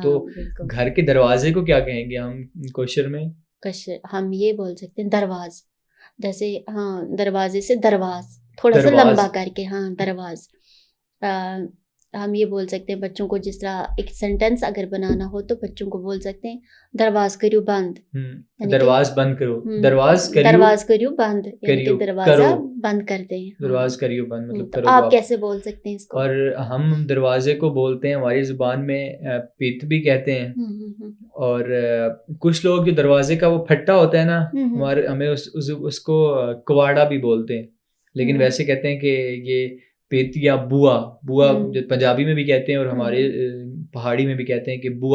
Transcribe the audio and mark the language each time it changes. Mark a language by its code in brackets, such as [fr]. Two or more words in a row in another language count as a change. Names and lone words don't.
[hi] तो घर के दरवाजे को क्या कहेंगे हम कोशर में? हम ये बोल सकते हैं दरवाज, जैसे हाँ दरवाजे से दरवाज थोड़ा सा लंबा करके, हाँ दरवाज। हम ये बोल सकते हैं बच्चों को, जिस तरह एक सेंटेंस अगर बनाना हो तो बच्चों को बोल सकते हैं [ks] दरवाज करियो बंद, [hi] दरवाज बंद करो, दरवाज [ks] करियो बंद, [hi] दरवाजा बंद कर दें, [ks] दरवाज करियो बंद मतलब [hi] तो आप कैसे बोल सकते हैं इसको? और हम दरवाजे को बोलते हैं हमारी जुबान में पीत भी कहते हैं, और कुछ लोग जो दरवाजे का वो फट्टा होता है ना, हमारे हमें उसको कवाड़ा भी बोलते हैं, लेकिन वैसे कहते हैं कि ये पेत या बुआ जो पंजाबी में भी कहते हैं और हमारे पहाड़ी में भी कहते हैं कि बुआ।